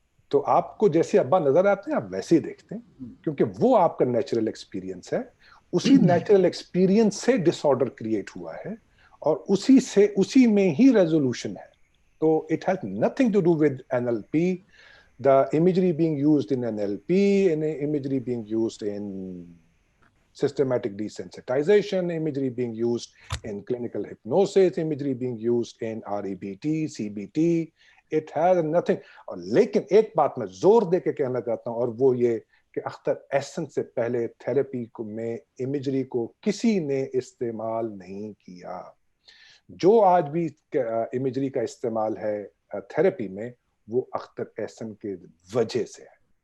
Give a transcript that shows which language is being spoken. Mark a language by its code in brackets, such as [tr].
[hi] तो आपको जैसे अब्बा नजर आते हैं आप वैसे ही देखते हैं, क्योंकि वो आपका नेचुरल एक्सपीरियंस है. उसी नेचुरल एक्सपीरियंस से डिसऑर्डर क्रिएट हुआ है और उसी में ही रेजोल्यूशन है. [en] तो it has nothing to do with NLP. The imagery being used in NLP and imagery being used in systematic desensitization, imagery being used in clinical hypnosis, imagery being used in REBT, CBT, it has nothing. [hi] और लेकिन एक बात मैं जोर दे के कहना चाहता हूँ, और वो ये कि अख्तर एसेंस से पहले थेरेपी में इमेजरी को किसी ने इस्तेमाल नहीं किया. जो आज भी इमेजरी का इस्तेमाल है थेरेपी में, वो अख्तर एहसन के वजह से है.